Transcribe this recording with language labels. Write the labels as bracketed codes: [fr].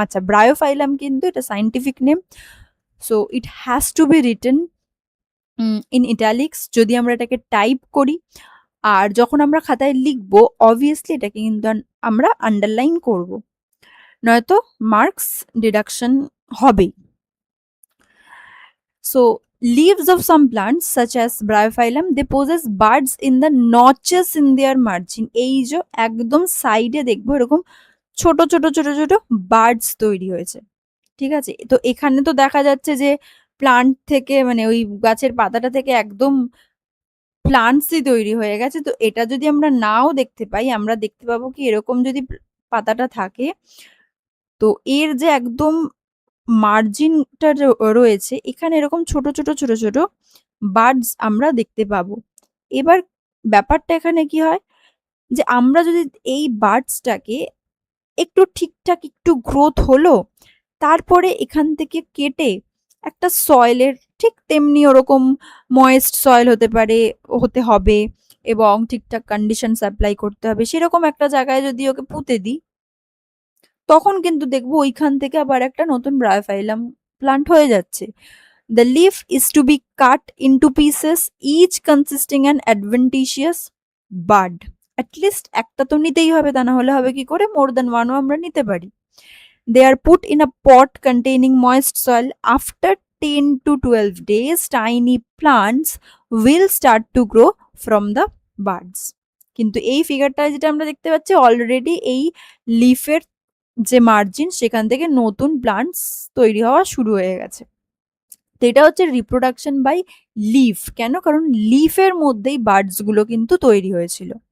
[bn] আচ্ছা, ব্রায়োফাইলাম কিন্তু এটা scientific name, [en] so it has to be written in italics [bn] যদি আমরা এটাকে টাইপ করি, আর যখন আমরা খাতায় লিখবো অবভিয়াসলি এটাকে কিন্তু আমরা আন্ডারলাইন করব, নয়তো মার্কস ডিডাকশন হবেই। [en] So leaves of some plants such as bryophyllum, they possess buds in the notches in their margin. [bn] এই যে একদম সাইডে দেখবো এরকম ছোট ছোট ছোট ছোট বার্ডস তৈরি হয়েছে, ঠিক আছে? তো এখানে তো দেখা যাচ্ছে যে প্লান্ট থেকে, মানে ওই গাছের পাতাটা থেকে একদম প্লান্টসই তৈরি হয়ে গেছে। তো এটা যদি আমরা নাও দেখতে পাই, আমরা দেখতে পাবো কি এরকম যদি পাতাটা থাকে, তো এর যে একদম মার্জিনটা রয়েছে এখানে এরকম ছোট ছোট ছোট ছোট বার্ডস আমরা দেখতে পাবো। এবার ব্যাপারটা এখানে কি হয়, যে আমরা যদি এই বার্ডসটাকে একটু ঠিকঠাক একটু গ্রোথ হলো, তারপরে এখান থেকে কেটে একটা সয়েলের ঠিক তেমনি ওরকম ময়েস্ট সয়েল হতে হবে এবং ঠিকঠাক কন্ডিশন সাপ্লাই করতে হবে, সেরকম একটা জায়গায় যদি ওকে পুঁতে দিই, তখন কিন্তু দেখবো ওইখান থেকে আবার একটা নতুন ব্রায়োফাইলাম প্লান্ট হয়ে যাচ্ছে। [en] The leaf is to be cut into pieces, each consisting an adventitious bud. [bn] At least একটা তো নিতেই হবে, তা না হলে হবে কি করে, [en] more than one [bn] ও আমরা নিতে পারি। [en] They are put in a pot containing moist soil. After 10 to 12 days, tiny plants will start to grow from the buds. [bn] কিন্তু এই ফিগারটা যেটা আমরা দেখতে পাচ্ছি অলরেডি এই লিফের যে মার্জিন সেখান থেকে নতুন প্লান্টস তৈরি হওয়া শুরু হয়ে গেছে। তো এটা হচ্ছে রিপ্রোডাকশন বাই লিফ। কেন? কারণ লিফের মধ্যেই বার্ডস গুলো কিন্তু তৈরি হয়েছিল।